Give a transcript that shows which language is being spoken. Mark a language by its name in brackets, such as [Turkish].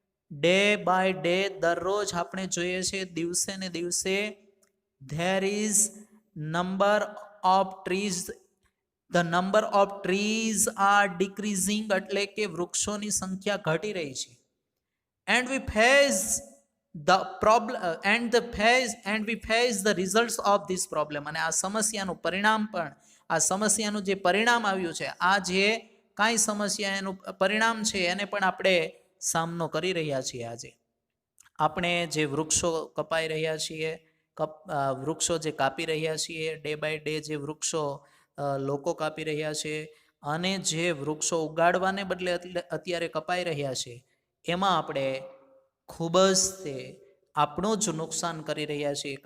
[English] day by day [Gujarati] દરરોજ આપણે જોઈએ છે દિવસે ને દિવસે [English] there is number of trees the number of trees are decreasing, [Gujarati] એટલે કે વૃક્ષોની સંખ્યા ઘટી રહી છે. [English] and we face the problem and we face the results of this problem. [Gujarati] અને આ સમસ્યાનું પરિણામ પણ, આ સમસ્યાનું જે પરિણામ આવ્યું છે, આ જે કાંઈ સમસ્યા એનું પરિણામ છે એને પણ આપણે સામનો કરી રહ્યા છીએ. આજે આપણે જે વૃક્ષો કપાઈ રહ્યા છીએ, વૃક્ષો જે કાપી રહ્યા છીએ, [English] day by day [Gujarati] જે વૃક્ષો લોકો કાપી રહ્યા છે, અને જે વૃક્ષો ઉગાડવાને બદલે અત્યારે કપાઈ રહ્યા છે, એમાં આપણે ખૂબ જ તે આપણું જ નુકસાન કરી રહ્યા છીએ.